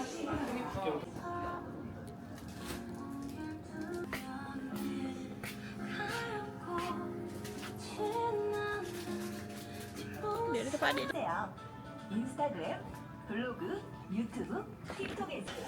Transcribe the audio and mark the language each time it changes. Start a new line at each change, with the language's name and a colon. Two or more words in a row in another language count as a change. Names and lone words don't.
Malay: Dia dekat adik.
Korean: 인스타그램, 블로그, 유튜브, 틱톡에서